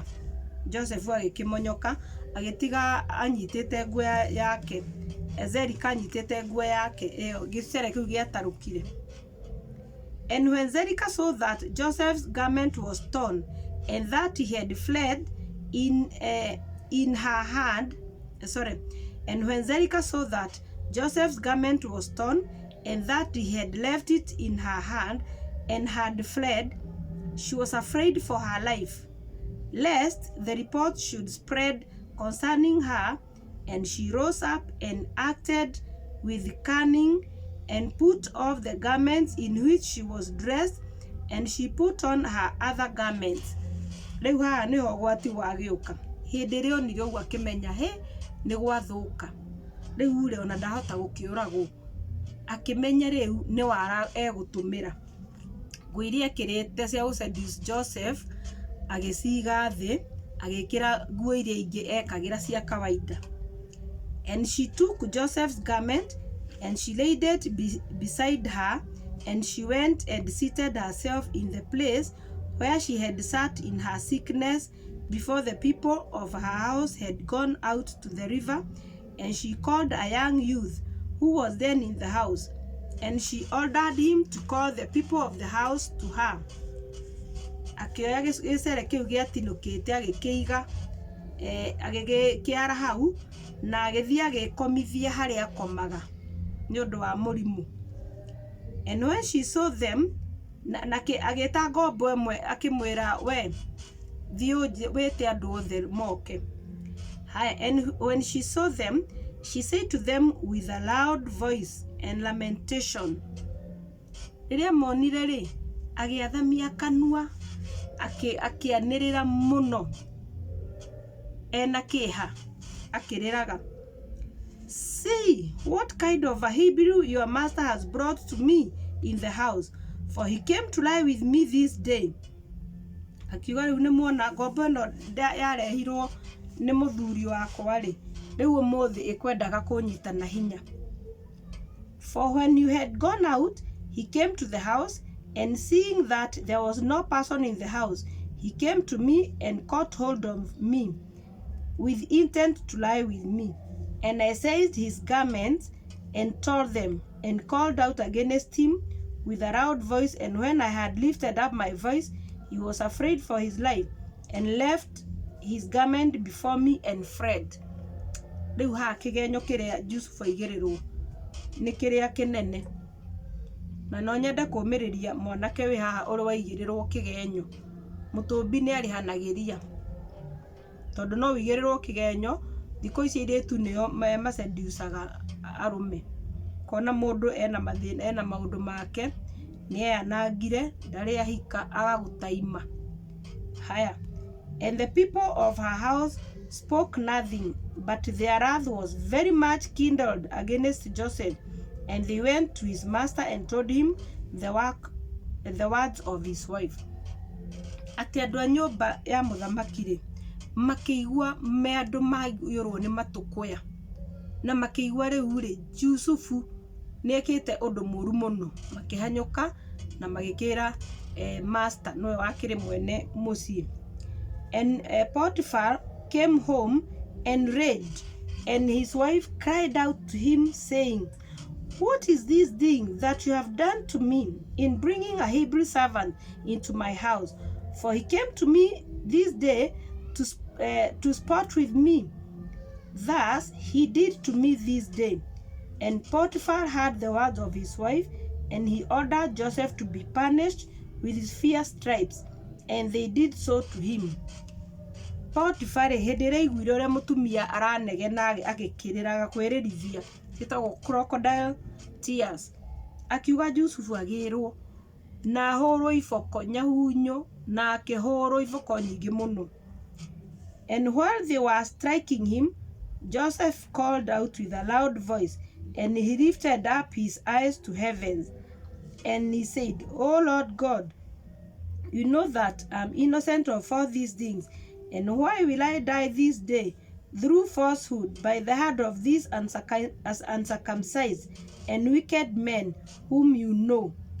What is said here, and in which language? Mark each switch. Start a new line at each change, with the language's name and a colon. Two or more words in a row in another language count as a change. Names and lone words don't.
Kikuyu: Joseph agikimonyoka agitiga anyitite nguo yake. Zerika anyitite nguo yake iyo gicere kiu giatarukire.
English: And when Zerika saw that Joseph's garment was torn and that he had fled in her hand, and when Zerika saw that Joseph's garment was torn and that he had left it in her hand and had fled, she was afraid for her life, lest the report should spread concerning her, and she rose up and acted with cunning and put off the garments in which she was dressed, and she put on her other garments.
Kikuyu: Riu haha niho gwati wagiuka. Hindi ri onire uguo akimenya ni gwathuka. Riu ri ona ndahota gukiuragwo. Akimenya riu ni wara egutumira. Nguo iria ekirite cia seduce Joseph agiciga thi agikira nguo iria ingi ekagira cia kawaida.
English: And she took Joseph's garment and she laid it beside her, and she went and seated herself in the place where she had sat in her sickness before the people of her house had gone out to the river. And she called a young youth who was then in the house, and she ordered him to call the people of the house to her.
Kikuyu: Akioya gicere kiu giatinukite agikiiga agikiara hau na agithia agikomithia haria akomaga ni undu wa murimu.
English: And when she saw them,
Kikuyu: agita ngombo emwe akimwira we thii wete andu othe moke.
English: And when she saw them, she said to them with a loud voice and lamentation.
Kikuyu: Riria monire ri agiathamia kanua akianirira muno ena kiha akiriraga.
English: See what kind of a Hebrew your master has brought to me in the house, for he came to lie with me this day.
Kikuyu: Akiuga riu ni muona ngombo no yarehirwo ni muthuri wakwa ri riu umuthi ikwendaga kunyita na hinya.
English: For when you had gone out, he came to the house, and seeing that there was no person in the house, he came to me and caught hold of me with intent to lie with me. And I seized his garments and tore them, and called out against him with a loud voice, and when I had lifted up my voice, he was afraid for his life, and left his garment before me and fled.
Kikuyu: Riu ha kigenyo kiria Jusufu aigirirwo ni kiria kinene, na no nyende kumiriria mwanake wi haha uri waigirirwo kigenyo. Mutumbi ni arihanagiria tondu no wigirirwo kigenyo. Thiko ici iritu nio maseducaga arume, kona mundu ena mathina, ena maundu make, ni eyanangire, ndari ahika, agagutaima. Haya,
English: and the people of her house spoke nothing, but their wrath was very much kindled against Joseph, and they went to his master and told him the words of his wife.
Kikuyu: Ati andu a nyumba ya muthamaki makiigua me andu maiyurwo ni matukuya, na makiigua riu Jusufu ni ekite undu muru muno, makihanyuka na magikira master no wakiri mwene mucii.
English: And Potiphar came home enraged, and his wife cried out to him, saying, "What is this thing that you have done to me in bringing a Hebrew servant into my house? For he came to me this day to sport with me. Thus he did to me this day." And Potiphar heard the words of his wife, and he ordered Joseph to be punished with his fierce stripes, and they did so to him.
Kikuyu: Potiphar hindire igwire uria mutumia aranegena agikiriraga kwiririthia, gitagwo
English: crocodile tears,
Kikuyu: akiuga Jusufu agirwo na ahurwo iboko nyahunyu, na akihurwo iboko nyingi muno.
English: And while they were striking him, Joseph called out with a loud voice, and he lifted up his eyes to heavens, and he said, "O Lord God, you know that I am innocent of all these things, and why will I die this day through falsehood by the hand of these uncircumcised and wicked men whom you know?"